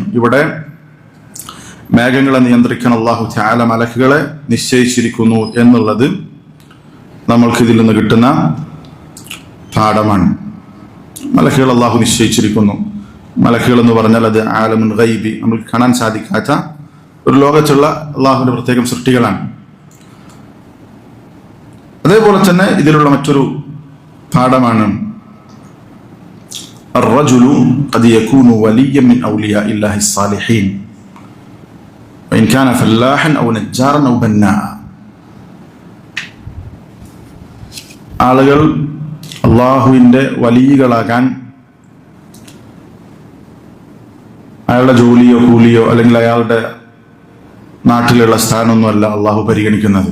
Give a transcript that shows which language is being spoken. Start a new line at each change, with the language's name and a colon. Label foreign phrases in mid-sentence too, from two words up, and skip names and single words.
Malayalam: ഇവിടെ മേഘങ്ങളെ നിയന്ത്രിക്കാൻ അല്ലാഹു തആല മലക്കുകളെ നിശ്ചയിച്ചിരിക്കുന്നു എന്നുള്ളത് നമ്മൾക്ക് ഇതിൽ നിന്ന് കിട്ടുന്ന പാഠമാണ്. മലക്കുകൾ അല്ലാഹു നിശ്ചയിച്ചിരിക്കുന്നു. മലക്കുകൾ എന്ന് പറഞ്ഞാൽ അത്
Arabic: عالم الغيب,
Malayalam: നമുക്ക് കാണാൻ സാധിക്കാത്ത ഒരു ലോകത്തുള്ള അള്ളാഹുവിന്റെ പ്രത്യേകം സൃഷ്ടികളാണ്. അതേപോലെ തന്നെ ഇതിലുള്ള മറ്റൊരു പാഠമാണ്
Arabic: الرجل قد يكون وليا من أولياء الله الصالحين وإن كان فلاحا أو نجارا أو بناء.
Malayalam: ആളുകൾ അള്ളാഹുവിന്റെ വലിയകളാകാൻ അയാളുടെ ജോലിയോ കൂലിയോ അല്ലെങ്കിൽ അയാളുടെ നാട്ടിലുള്ള സ്ഥാനമൊന്നുമല്ല അള്ളാഹു പരിഗണിക്കുന്നത്.